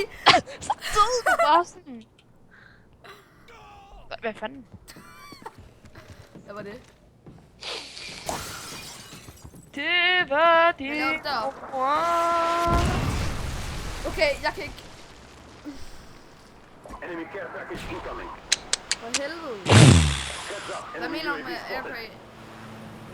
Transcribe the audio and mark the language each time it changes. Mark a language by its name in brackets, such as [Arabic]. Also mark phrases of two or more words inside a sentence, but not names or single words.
[Danish] Så døde du bare sådan. Hvad fanden? Hvad var det? Det var det. Hvad laver du deroppe? Okay, jeg kan ikke... [English] Enemy care package incoming. [Danish] For helvede. [English] Heads up. [Danish] Hvad [English] Enemy [Danish] mener du [English] UAV [Danish] med [English] spotted. [Danish] airpray?